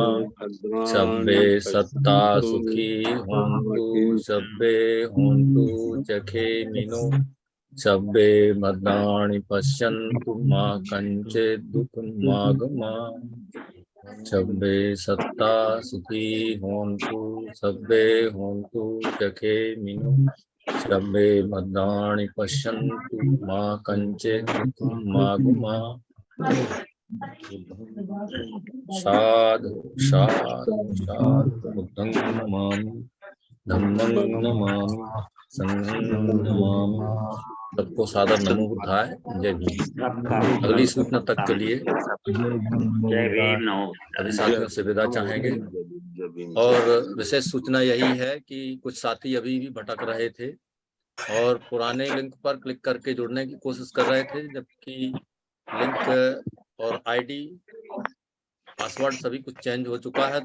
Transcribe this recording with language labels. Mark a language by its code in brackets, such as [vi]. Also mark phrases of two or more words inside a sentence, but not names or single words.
[pi] सभ्य सत्ता सुखी होन्तु, सभ्य होन्तु जखेमिनो, सभ्य भद्राणि पश्यन्तु मा कञ्चित् दुःखं मागमा। सभ्य सत्ता सुखी होन्तु, सभ्य होन्तु जखेमिनो, सभ्य भद्राणि पश्यन्तु मा कञ्चित् दुःखं मागमा। साधु साधु साधु। बुद्धं नमामि, धम्मं नमामि, संघं नमामि। [hi] सबको सादर [pi] नमो बुद्धाय। [hi] जय भीम। अगली सूचना तक के लिए सभी साथियों से विदा चाहेंगे। और विशेष सूचना यही है कि कुछ साथी अभी भी भटक रहे थे और पुराने लिंक पर क्लिक करके जुड़ने की कोशिश कर रहे थे, जबकि लिंक और [en] ID password [hi] सभी कुछ चेंज हो चुका है।